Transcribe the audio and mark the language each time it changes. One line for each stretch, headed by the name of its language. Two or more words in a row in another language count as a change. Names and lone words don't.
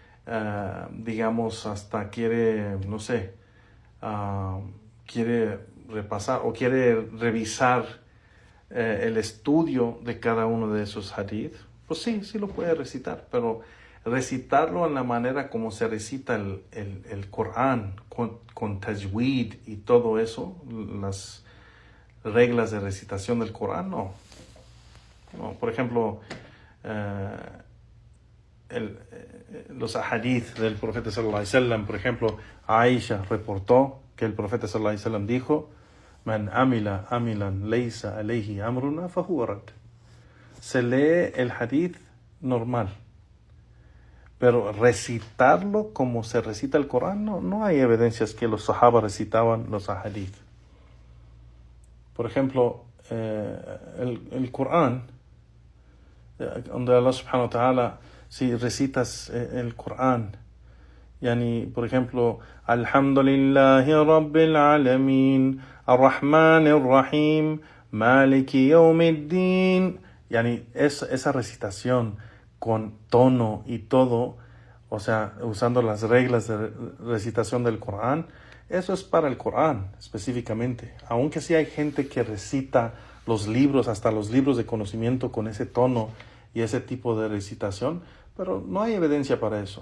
Spanish: hasta quiere, quiere repasar o quiere revisar el estudio de cada uno de esos hadith, pues sí lo puede recitar, pero recitarlo en la manera como se recita el Corán, con tajwid y todo eso, las reglas de recitación del Corán, no. Por ejemplo, los ahadith del profeta
Arabic: صلى الله عليه وسلم,
Spanish: por ejemplo, Aisha reportó que el profeta
Arabic: صلى الله عليه وسلم
Spanish: dijo:
Arabic: من عمل عملا ليس عليه أمرنا فهو رد.
Spanish: Se lee el hadith normal, pero recitarlo como se recita el Corán, no hay evidencias que los sahaba recitaban los ahadith. Por ejemplo, el Corán, donde Allah
Arabic: سبحانه وتعالى,
Spanish: si recitas el Corán, por ejemplo,
Arabic: الحمد لله رب العالمين، الرحمن الرحيم، مالك يوم الدين,
Spanish: esa recitación con tono y todo, usando las reglas de recitación del Corán, eso es para el Corán específicamente. Aunque sí hay gente que recita los libros, hasta los libros de conocimiento, con ese tono y ese tipo de recitación, pero no hay evidencia para eso.